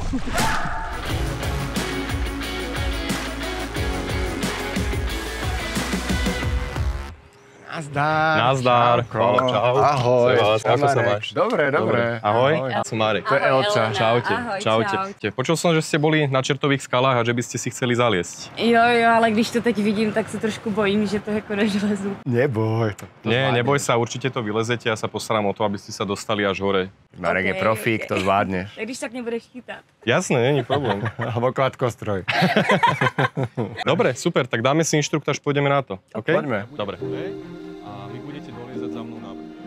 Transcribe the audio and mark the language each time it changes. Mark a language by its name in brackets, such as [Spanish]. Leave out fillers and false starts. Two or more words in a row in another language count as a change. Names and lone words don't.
[Slovak] Nazdar. Čau. Ahoj. Ako sa máš? Dobre. Ahoj, som Marek. To je Elča. Čaute. Ahoj, Čaute. Počul som, že ste boli na Čertových skalách a že by ste si chceli zaliesť. [Czech] Jo, ale když to teď vidím, tak se trošku bojím, že to jako nežlezu. Neboj. [Slovak] Nie, neboj sa, určite to vylezete, ja sa postaram o to, aby ste sa dostali až hore. Marek je profík, to zvládneš. [Czech] Tak když tak nebudeš chytat. Jasné, není problém. [Slovak] Alebo kladkostroj. Dobre, super, tak dáme si inštruktáž, pôjdeme na to. Okay? Poďme. Dobre. A vy budete doliezať za mnou na vrch.